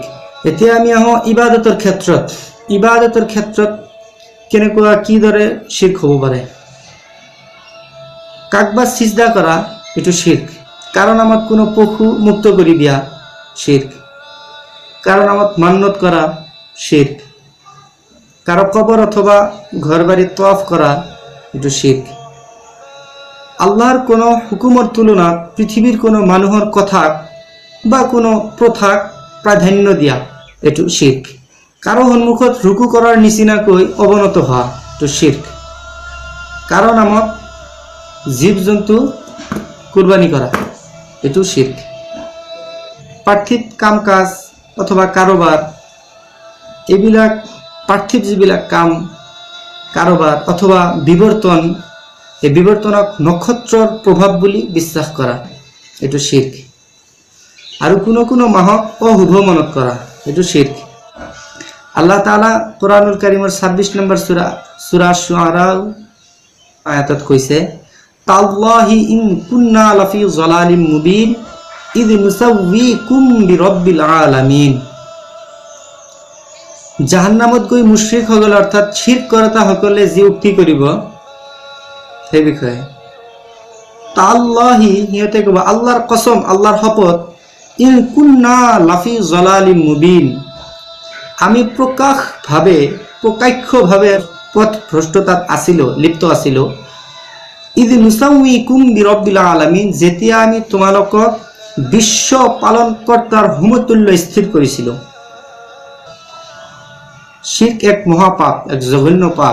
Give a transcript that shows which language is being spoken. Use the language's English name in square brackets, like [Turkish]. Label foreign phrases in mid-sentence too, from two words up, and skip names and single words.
[Assamese] এতিয়া আমি আহোঁ ইবাদতৰ ক্ষেত্ৰত। ইবাদতৰ ক্ষেত্ৰত কেনেকুৱা কিদৰে শিৰক হ'ব পাৰে? কাকবা সিজদা কৰা, এইটো শিৰক। কাৰো নামত কোনো পশু মুক্ত কৰি দিয়া, শিৰক। কাৰো নামত মান্নত কৰা, শিৰক। কারো কবর অথবা ঘর বাড়ি তওয়াফ করা, এটো শিরক। আল্লাহর কোনো হুকুমের তুলনাত পৃথিবীর কোনো মানুহৰ কথা বা কোনো প্ৰথাক প্ৰাধান্য দিয়া, এটো শিরক। কারো সন্মুখত রুকু করার নিচিনাকৈ অৱনত হোৱা, এটো শিরক। কারো নামত জীৱ জন্তু কুরবানি করা, এটো শিরক। পাৰ্থিৱ কাম কাজ অথবা কাৰোবাৰ এইবিলাক পাৰ্থিৱ যিবিলাক কাম কাৰোবাৰ অথবা বিৱৰ্তন, এই বিৱৰ্তনক নক্ষত্ৰৰ প্ৰভাৱ বুলি বিশ্বাস কৰা, এইটো শিৰ্ক। আৰু কোনো কোনো মাহক অশুভ মনত কৰা, এইটো শিৰ্ক। আল্লাহ তাআলা কোরআনুল কারীমৰ 26 নম্বৰ সূরা শুআৰা আয়াতত কৈছে, [Arabic] تالله إن كنا لفي ضلال مبين إذ نسويكم برب العالمين. [Assamese] জাহান্নামত গৈ মুশৰিকসকল অৰ্থাৎ শিৰ্ক কৰাতা সকলে যি উক্তি কৰিব সেই বিষয়ে তাল্লাহি, সিহঁতে ক'ব আল্লাহৰ কসম, আল্লাহৰ শপত, [Arabic] إن كنا لفي ضلال مبين, [Assamese] আমি প্ৰকাশ্যভাৱে পথ ভ্ৰষ্টতাত আছিলো, লিপ্ত আছিলো। [Arabic] إذ نسويكم برب العالمين, [Assamese] যেতিয়া আমি তোমালোকক বিশ্ব পালনকৰ্তাৰ সমতুল্য স্থিৰ কৰিছিলো। শিৰ্ক এক মহাপাপ, এক জঘন্য পাপ।